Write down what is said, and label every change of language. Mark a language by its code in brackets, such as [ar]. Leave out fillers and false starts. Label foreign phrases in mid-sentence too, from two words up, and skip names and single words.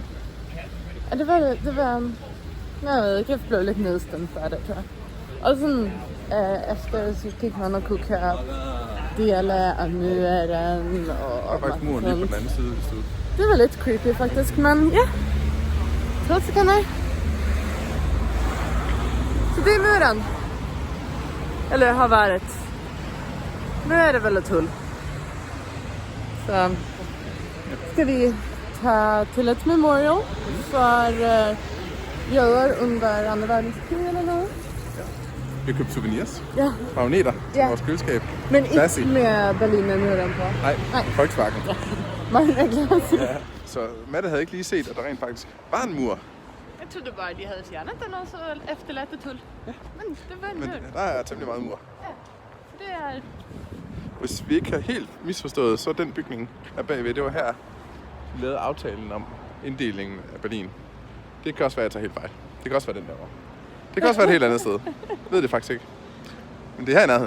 [da] Ja, det var, jeg ved ikke, jeg blev lidt nedstemt for det, tror jeg. Og sådan, efter så gik man og kunne køre dele af muren og faktisk muren lige på den anden side, hvis du... Det var lidt creepy faktisk, men ja. Så kan jeg. [sv] Så det är muren. Eller har varit. Nu är det väl ett hull. Så ska vi ta till ett memorial för judar under andra världskriget eller något. [da] Vi har købt souvenirs. Ja. Magneter til Ja. vores køleskab. Men Classy. [sv] inte med Berlinmuren på. [da] Nej, Volkswagen. Magnet. Ja. Så Mette havde ikke lige set, at der rent faktisk var en mur. [sv] Jag trodde bara de hade fjärnat den och så efterlät ett hull. [da] Ja. Men det var en Men mur. der er temmelig meget mur. [sv] Ja. Det är... [da] Hvis vi ikke har helt misforstået, så den bygning er bagved. Det var her, vi lavede aftalen om inddelingen af Berlin. Det kan også være, at jeg tager helt fejl. Det kan også være den der var. Det kan også være et helt andet sted. Jeg ved det faktisk ikke. Men det er her i nærheden.